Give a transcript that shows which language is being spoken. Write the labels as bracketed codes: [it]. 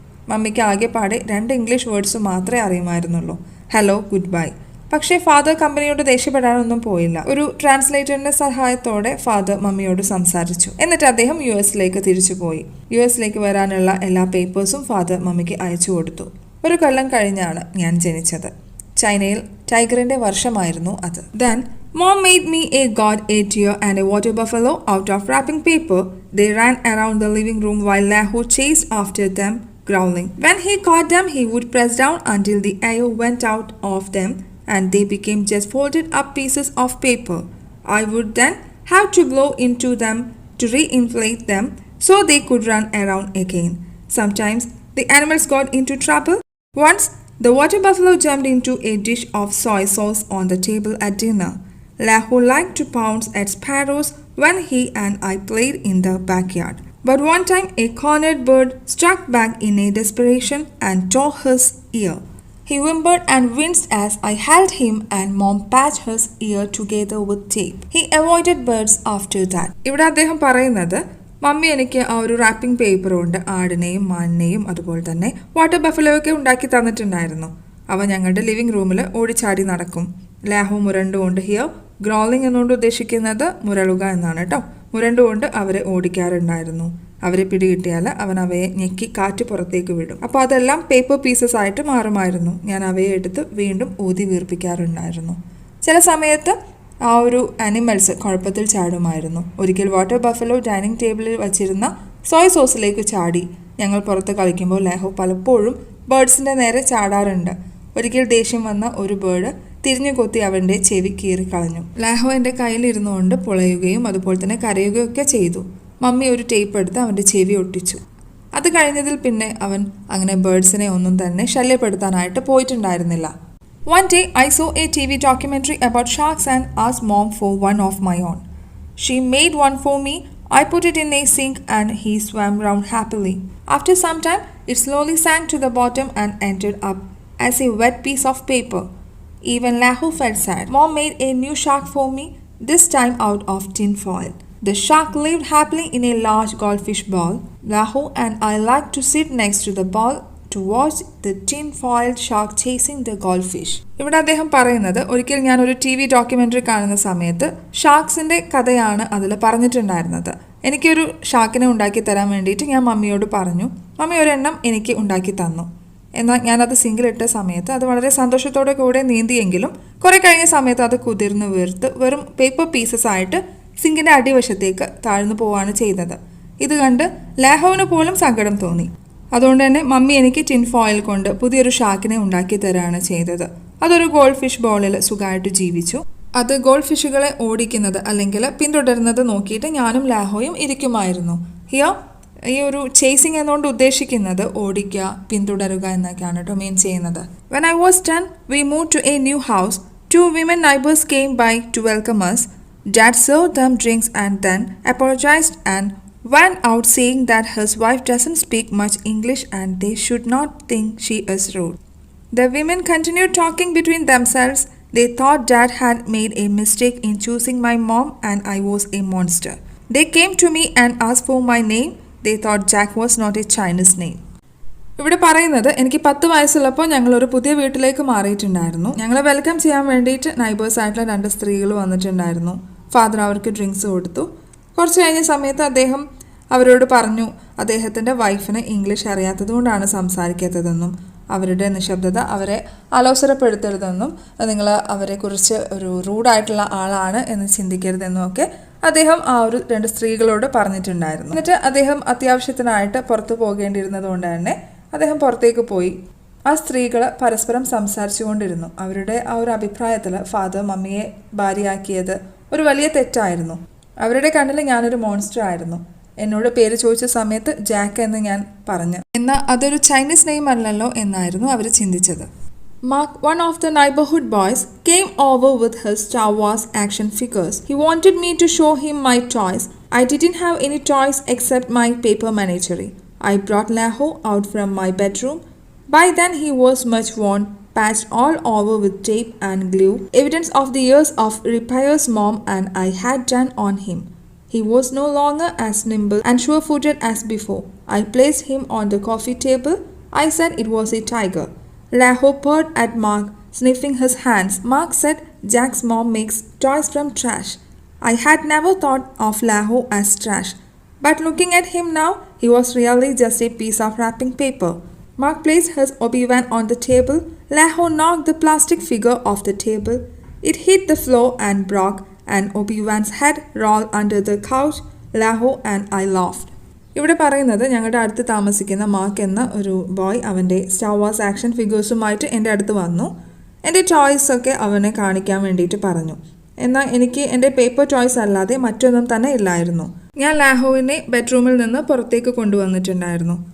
[ml] മമ്മിക്ക് ആകെപ്പാടെ 2 English words മാത്രമേ അറിയുമായിരുന്നുള്ളൂ, [en] Hello, goodbye. [ml] പക്ഷേ ഫാദർ കമ്പനിയോട് ദേഷ്യപ്പെടാനൊന്നും പോയില്ല. ഒരു ട്രാൻസ്ലേറ്ററിൻ്റെ സഹായത്തോടെ ഫാദർ മമ്മിയോട് സംസാരിച്ചു. എന്നിട്ട് അദ്ദേഹം US തിരിച്ചുപോയി. US വരാനുള്ള എല്ലാ പേപ്പേഴ്സും ഫാദർ മമ്മിക്ക് അയച്ചു കൊടുത്തു. 1 കൊല്ലം കഴിഞ്ഞാണ് ഞാൻ ജനിച്ചത്. ചൈനയിൽ ടൈഗറിൻ്റെ വർഷമായിരുന്നു അത്. [en] Then Mom made me a god, a deer and a water buffalo out of wrapping paper. They ran around the living room while Lahu chased after them, growling. When he caught them, he would press down until the air went out of them and they became just folded up pieces of paper. I would then have to blow into them to reinflate them so they could run around again. Sometimes the animals got into trouble. Once, the water buffalo jumped into a dish of soy sauce on the table at dinner. Lahu liked to pounce at sparrows when he and I played in the backyard. But one time a cornered bird struck back in a desperation and tore his ear. He whimpered and winced as I held him and Mom patched his ear together with tape. He avoided birds after that. [ml] ഇവിടെ അദ്ദേഹം പറയുന്നത് mummy എനിക്ക് ആ ഒരു wrapping paper കൊണ്ട് ആടിനെയും മാനിനെയും അതുപോലെ തന്നെ water ബഫലോയൊക്കെ ഉണ്ടാക്കി തന്നിട്ടുണ്ടായിരുന്നു. അവ ഞങ്ങളുടെ ലിവിംഗ് റൂമിൽ ഓടിച്ചാടി നടക്കും. ലാഹു മുരണ്ടുകൊണ്ട് ഹിയർ ഗ്രോളിംഗ് എന്നുകൊണ്ട് ഉദ്ദേശിക്കുന്നത് മുരളുക എന്നാണ് കേട്ടോ. മുരണ്ടുകൊണ്ട് അവരെ ഓടിക്കാറുണ്ടായിരുന്നു. അവരെ പിടികിട്ടിയാൽ അവൻ അവയെ ഞെക്കി കാറ്റ് പുറത്തേക്ക് വിടും. അപ്പോൾ അതെല്ലാം പേപ്പർ പീസസ് ആയിട്ട് മാറുമായിരുന്നു. ഞാൻ അവയെ എടുത്ത് വീണ്ടും ഊതി വീർപ്പിക്കാറുണ്ടായിരുന്നു. ചില സമയത്ത് ആ ഒരു ആനിമൽസ് കുഴപ്പത്തിൽ ചാടുമായിരുന്നു. ഒരിക്കൽ വാട്ടർ ബഫലോ ഡൈനിങ് ടേബിളിൽ വച്ചിരുന്ന സോയ് സോസിലേക്ക് ചാടി. ഞങ്ങൾ പുറത്ത് കളിക്കുമ്പോൾ ലാഹോ പലപ്പോഴും ബേർഡ്സിൻ്റെ നേരെ ചാടാറുണ്ട്. ഒരിക്കൽ ദേഷ്യം വന്ന ഒരു ബേർഡ് തിരിഞ്ഞു കൊത്തി അവൻ്റെ ചെവി കീറിക്കളഞ്ഞു. ലാഹോ എൻ്റെ കയ്യിലിരുന്നു കൊണ്ട് പുളയുകയും അതുപോലെ തന്നെ കരയുകയൊക്കെ ചെയ്തു. മമ്മി ഒരു ടേപ്പ് എടുത്ത് അവൻ്റെ ചെവി ഒട്ടിച്ചു. അത് കഴിഞ്ഞതിൽ പിന്നെ അവൻ അങ്ങനെ ബേർഡ്സിനെ ഒന്നും തന്നെ ശല്യപ്പെടുത്താനായിട്ട് പോയിട്ടുണ്ടായിരുന്നില്ല. [en] One day I saw a TV documentary about sharks and asked mom for one of my own. She made one for me. I put it in a sink and he swam round happily. After some time, it slowly sank to the bottom and ended up as a wet piece of paper. Even Lahu felt sad. Mom made a new shark for me, this time out of tin foil. The shark lived happily in a large goldfish ball. Lahu and I liked to sit next to the ball to watch the tin-foiled shark chasing the goldfish. [ml] ഇവിടെ അദ്ദേഹം പറയുന്നത്, ഒരിക്കൽ ഞാൻ ഒരു TV documentary കാണുന്ന സമയത്ത് ഷാർക്സിൻ്റെ കഥയാണ് അതിൽ പറഞ്ഞിട്ടുണ്ടായിരുന്നത്. എനിക്കൊരു ഷാർക്കിനെ ഉണ്ടാക്കി തരാൻ വേണ്ടിയിട്ട് ഞാൻ മമ്മിയോട് പറഞ്ഞു. മമ്മി ഒരെണ്ണം എനിക്ക് ഉണ്ടാക്കി തന്നു. എന്നാൽ ഞാനത് സിങ്കിലിട്ട സമയത്ത് അത് വളരെ സന്തോഷത്തോടെ കൂടെ നീന്തിയെങ്കിലും കുറേ കഴിഞ്ഞ സമയത്ത് അത് കുതിർന്ന് വീർത്ത് വെറും പേപ്പർ പീസസ് ആയിട്ട് സിങ്കിൻ്റെ അടിവശത്തേക്ക് താഴ്ന്നു പോവുകയാണ് ചെയ്തത്. ഇത് കണ്ട് ലാഹോവിന് പോലും സങ്കടം തോന്നി. അതുകൊണ്ട് തന്നെ മമ്മി എനിക്ക് ടിൻ ഫോയിൽ കൊണ്ട് പുതിയൊരു ഷാർക്കിനെ ഉണ്ടാക്കി തരാണ് ചെയ്തത്. അതൊരു ഗോൾഡ് ഫിഷ് ബോളിൽ സുഖമായിട്ട് ജീവിച്ചു. അത് ഗോൾഡ് ഫിഷുകളെ ഓടിക്കുന്നത് അല്ലെങ്കിൽ പിന്തുടരുന്നത് നോക്കിയിട്ട് ഞാനും ലാഹോയും ഇരിക്കുമായിരുന്നു. ഈ ഒരു ചേസിങ് എന്നുകൊണ്ട് ഉദ്ദേശിക്കുന്നത് ഓടിക്കുക, പിന്തുടരുക എന്നൊക്കെയാണ് കേട്ടോ മീൻ ചെയ്യുന്നത്. [en] When I was 10, we moved to a new house. 2 women neighbors came by to welcome us. Dad served them drinks and then apologized and went out saying that his wife doesn't speak much English and they should not think she is rude. The women continued talking between themselves. They thought Dad had made a mistake in choosing my mom and I was a monster. They came to me and asked for my name. They thought Jack was not a Chinese name. [ml] ഇവിടെ പറയുന്നത്, എനിക്ക് 10 വയസ്സുള്ളപ്പോൾ ഞങ്ങളൊരു പുതിയ വീട്ടിലേക്ക് മാറിയിട്ടുണ്ടായിരുന്നു. ഞങ്ങളെ welcome ചെയ്യാൻ വേണ്ടിയിട്ട് നൈബേഴ്സ് ആയിട്ടുള്ള 2 സ്ത്രീകൾ വന്നിട്ടുണ്ടായിരുന്നു. ഫാദർ അവർക്ക് ഡ്രിങ്ക്സ് കൊടുത്തു. കുറച്ച് കഴിഞ്ഞ സമയത്ത് അദ്ദേഹം അവരോട് പറഞ്ഞു അദ്ദേഹത്തിൻ്റെ വൈഫിന് ഇംഗ്ലീഷ് അറിയാത്തതുകൊണ്ടാണ് സംസാരിക്കാത്തതെന്നും അവരുടെ നിശബ്ദത അവരെ അലോസരപ്പെടുത്തരുതെന്നും നിങ്ങൾ അവരെക്കുറിച്ച് ഒരു റൂഡായിട്ടുള്ള ആളാണ് എന്ന് ചിന്തിക്കരുതെന്നും ഒക്കെ അദ്ദേഹം ആ ഒരു 2 സ്ത്രീകളോട് പറഞ്ഞിട്ടുണ്ടായിരുന്നു. എന്നിട്ട് അദ്ദേഹം അത്യാവശ്യത്തിനായിട്ട് പുറത്തു പോകേണ്ടിയിരുന്നത് കൊണ്ട് തന്നെ അദ്ദേഹം പുറത്തേക്ക് പോയി. ആ സ്ത്രീകൾ പരസ്പരം സംസാരിച്ചു കൊണ്ടിരുന്നു. അവരുടെ ആ ഒരു അഭിപ്രായത്തിൽ ഫാദർ മമ്മിയെ ഭാര്യയാക്കിയത് ഒരു വലിയ തെറ്റായിരുന്നു. അവരുടെ കണ്ണിൽ ഞാനൊരു മോൺസ്റ്റർ ആയിരുന്നു. എന്നോട് പേര് ചോദിച്ച സമയത്ത് ജാക്ക് എന്ന് ഞാൻ പറഞ്ഞു. എന്നാൽ അതൊരു ചൈനീസ് നെയിം അല്ലല്ലോ എന്നായിരുന്നു അവർ ചിന്തിച്ചത്. [en] Mark, one of the neighborhood boys, came over with his Star Wars action figures. He wanted me to show him my toys. I didn't have any toys except my paper menagerie. I brought Lahu out from my bedroom. By then he was much worn, patched all over with tape and glue, evidence of the years of repairs mom and I had done on him. He was no longer as nimble and sure-footed as before. I placed him on the coffee table. I said it was a tiger. Lahu purred at Mark, sniffing his hands. Mark said Jack's mom makes toys from trash. I had never thought of Lahu as trash. But looking at him now, he was really just a piece of wrapping paper. Mark placed his Obi-Wan on the table. Lahu knocked the plastic figure off the table. It hit the floor and broke, and Obi-Wan's head rolled under the couch. Lahu and I laughed. [ml] ഇവിടെ പറയുന്നത്, ഞങ്ങളുടെ അടുത്ത് താമസിക്കുന്ന mark എന്ന ഒരു boy അവൻ്റെ star wars action ഫിഗേഴ്സുമായിട്ട് എൻ്റെ അടുത്ത് വന്നു. എൻ്റെ ടോയ്സൊക്കെ അവനെ കാണിക്കാൻ വേണ്ടിയിട്ട് പറഞ്ഞു. എന്നാൽ എനിക്ക് എൻ്റെ പേപ്പർ ടോയ്സ് അല്ലാതെ മറ്റൊന്നും തന്നെ ഇല്ലായിരുന്നു. ഞാൻ ലാഹോവിനെ ബെഡ്റൂമിൽ നിന്ന് പുറത്തേക്ക് കൊണ്ടുവന്നിട്ടുണ്ടായിരുന്നു.